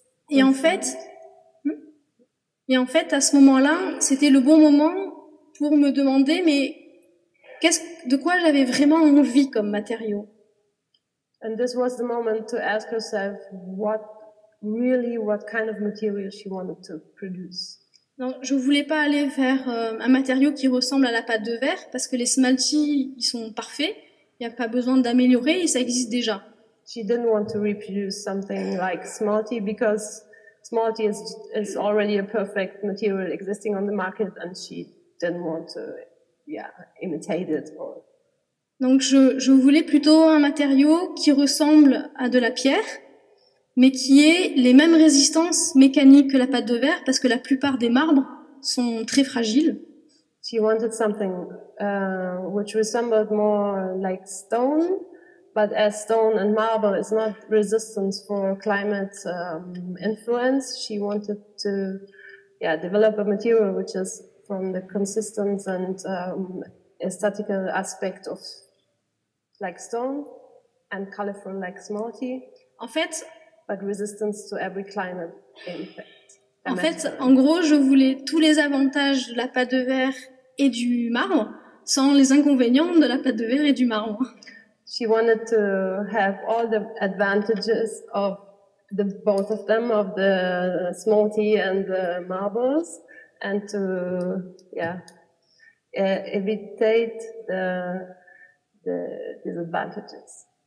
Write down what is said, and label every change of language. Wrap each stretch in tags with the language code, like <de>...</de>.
<fr>Et en fait, à ce moment-là, c'était le bon moment pour me demander, mais de quoi j'avais vraiment envie comme matériau.</fr> <en>And this was the moment to ask herself what kind of material she wanted to produce.</en> <fr>Non, je voulais pas aller vers un matériau qui ressemble à la pâte de verre parce que les smalties, ils sont parfaits, il n'y a pas besoin d'améliorer et ça existe déjà.</fr> <en>She didn't want to reproduce something like Smalty because Smalty is already a perfect material existing on the market and she didn't want to imitate it.</en> <fr>Donc je voulais plutôt un matériau qui ressemble à de la pierre, mais qui ait les mêmes résistances mécaniques que la pâte de verre, parce que la plupart des marbres sont très fragiles.</fr> <en>She wanted something which resembled more like stone, but as stone and marble is not resistant for climate influence, she wanted to develop a material which is from the consistency and aesthetical aspect of like stone and colorful like Smalty.</en> <fr>En fait,</fr> <en>but resistance to every climate impact.</en> <fr>En fait, en gros, je voulais tous les avantages de la pâte de verre et du marbre, sans les inconvénients de la pâte de verre et du marbre.</fr> <en>She wanted to have all the advantages of both of them, of the Smalty and the marbles, and to evitate the disadvantages.</en>